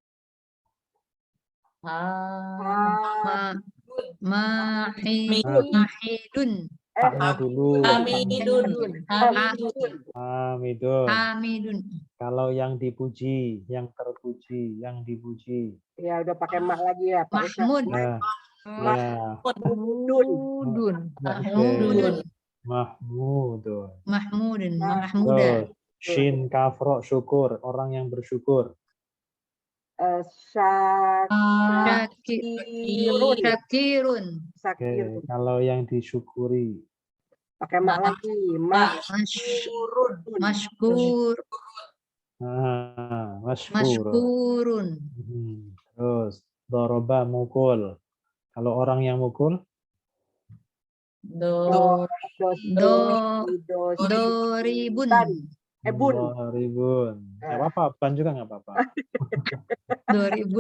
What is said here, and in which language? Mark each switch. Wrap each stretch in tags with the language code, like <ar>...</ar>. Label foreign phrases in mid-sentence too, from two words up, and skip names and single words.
<id>Ma, mahidun. Haknya dulu. Hamidun. Hamidun. Hamidun. Hamidun. Kalau yang dipuji, yang terpuji, yang dipuji. Ya udah pakai mak lagi ya Pak Ustadz. Mahmud. Nah, ya. Mahmudun. Mahmudun. Mahmudun. Mahmudun. Mahmuda. Terus, shin kafro syukur, orang yang bersyukur. Syakirun. Syakirun. Oke, Syakirun. kalau yang disyukuri. Pakai mak lagi. Masyurun. Mashkur. Masykur. Mashkurun. Terus, doroba mukul. Kalau orang yang mukul, Do. Doribun. Bun. ribun. Nggak apa-apa, ban juga nggak apa-apa. Doribun.</id>